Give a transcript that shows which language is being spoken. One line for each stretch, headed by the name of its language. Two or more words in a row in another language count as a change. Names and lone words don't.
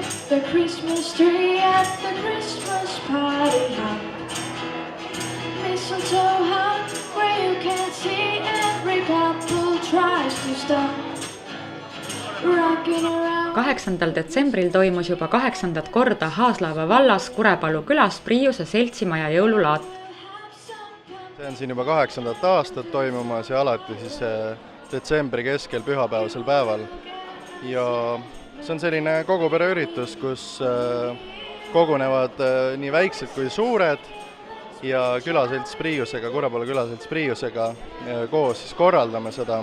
English: the Christmas tree at the Christmas party hop. Mistletoe hung where you can't see every couple tries to stop. Rocking around.
Estonian: 8. detsembril toimus juba 8. korda Haaslava vallas Kurepalu külas Priiuse seltsimaja jõululaat. See on siin juba 8. aastat toimumas ja alati siis detsembri keskel pühapäevasel päeval. Ja see on selline kogupereüritus, kus kogunevad nii väiksed kui suured ja külaselts Priiusega, Kurepalu külaselts Priiusega koos siis korraldame seda.